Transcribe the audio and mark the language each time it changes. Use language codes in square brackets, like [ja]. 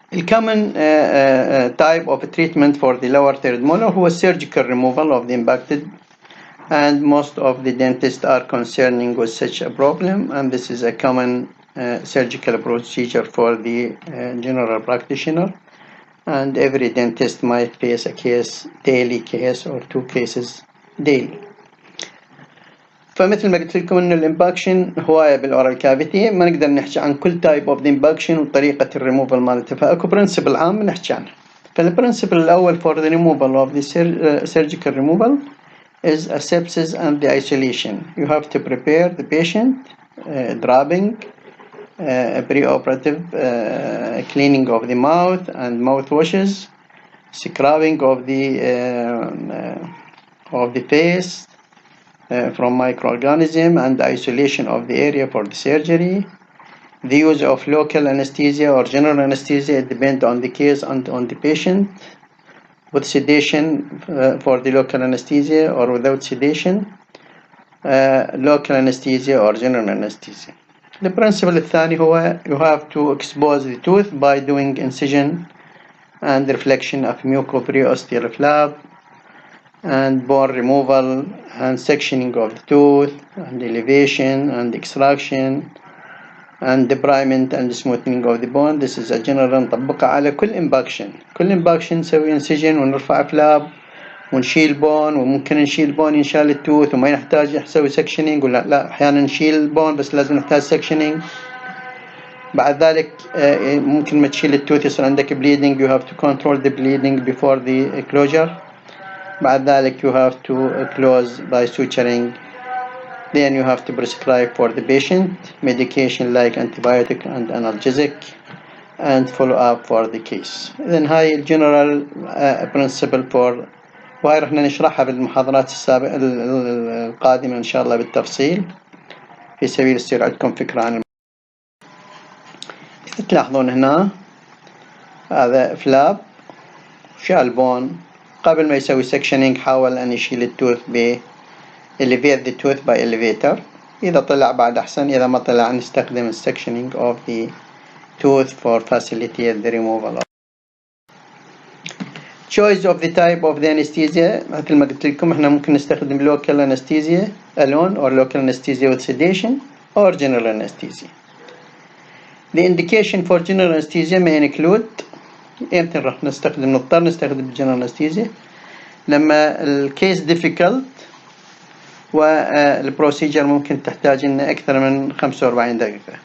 [en] common type of treatment for the lower third molar [ar] هو [en] surgical removal of the impacted, and most of the dentists are concerning with such a problem, and this is a common surgical procedure for the general practitioner, and every dentist might face a case, daily case or 2 cases daily. [ar] فمثل ما قلت لكم انه الامباكشن هوايه بالاورال كافيتي، ما نقدر نحكي عن كل تايب اوف ذا امباكشن وطريقه الريموفال مالته، فاكو برنسبل عام نحكي عنه. فالبرنسبل الاول [en] for the removal of the surgical removal is asepsis and the isolation. You have to prepare the patient, drubbing, preoperative cleaning of the mouth and mouth washes, scrubbing of the face from microorganism, and isolation of the area for the surgery. The use of local anesthesia or general anesthesia, it depends on the case and on the patient, with sedation for the local anesthesia or without sedation, local anesthesia or general anesthesia. The principle [ar] الثاني هو [en] you have to expose the tooth by doing incision and reflection of mucoperiosteal flap, and bone removal and sectioning of the tooth, and elevation and extraction and debridement and smoothing of the bone. This is a general [ar] نطبقها على كل امباكشن. كل امباكشن نسوي انسجن ونرفع فلاب ونشيل بون، وممكن نشيل بون ينشال التوث وما يحتاج نسوي سكشنينج، ولا لا احيانا نشيل بون بس لازم نحتاج سكشنينج. بعد ذلك ممكن ما تشيل التوث يصير عندك [en] bleeding، you have to control the bleeding before the closure. [ar] بعد ذلك [en] you have to close by suturing. Then you have to prescribe for the patient medication like antibiotic and analgesic and follow up for the case. [ar] Then هاي الجنرال principle for، وهاي رح نشرحها بالمحاضرات القادمة إن شاء الله بالتفصيل، في سبيل يصير عندكم فكرة عن تلاحظون هنا هذا فلاب شال بون، قبل ما يسوي sectioning حاول أن يشيل التوث [en] elevate the tooth by elevator. [ar] إذا طلع بعد أحسن، إذا ما طلع نستخدم [en] sectioning of the tooth for facilitate the removal. Choice of the type of the anesthesia، [ar] مثل ما قلت لكم احنا ممكن نستخدم [en] local anesthesia alone or local anesthesia with sedation or general anesthesia. The indication for general anesthesia may include، [ar] امتى راح نضطر نستخدم general anesthesia؟ لما الكيس difficult والبروسيجر ممكن تحتاج لنا أكثر من 45 دقيقة.